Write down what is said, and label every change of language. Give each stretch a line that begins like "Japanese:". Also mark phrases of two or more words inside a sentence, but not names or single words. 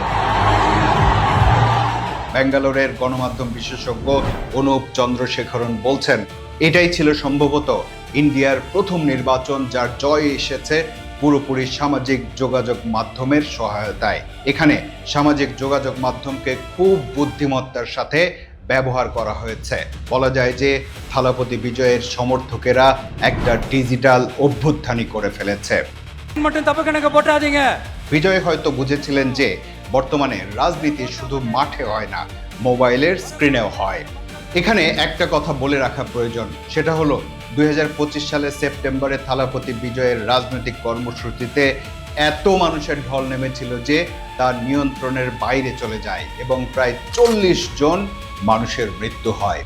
Bangla: ব্যাঙ্গালোরের গণমাধ্যম বিশেষজ্ঞ অনুপ চন্দ্রশেখরন বলছেন, এটাই ছিল সম্ভবত ইন্ডিয়ার প্রথম নির্বাচন যার জয় এসেছে পুরোপুরি সামাজিক যোগাযোগ মাধ্যমের সহায়তায়। এখানে সামাজিক যোগাযোগ মাধ্যমকে খুব বুদ্ধিমত্তার সাথে ব্যবহার করা হয়েছে। বলা যায় যে থালাপতি বিজয়ের সমর্থকেরা একটা ডিজিটাল অভ্যুত্থানই করে ফেলেছে।
Tamil: மட்டும் தப்பு கணக்கு போட்டாதீங்க।
Bangla: বিজয় হয়তো বুঝেছিলেন যে বর্তমানে রাজনীতি শুধু মাঠে হয় না, মোবাইলের স্ক্রিনেও হয়। এখানে একটা কথা বলে রাখা প্রয়োজন, সেটা হলো 2025 সালের সেপ্টেম্বরে থালাপতি বিজয়ের রাজনৈতিক কর্মসূচিতে এত মানুষের ঢল নেমেছিল যে তার নিয়ন্ত্রণের বাইরে চলে যায় এবং প্রায় 40 জন মানুষের মৃত্যু হয়।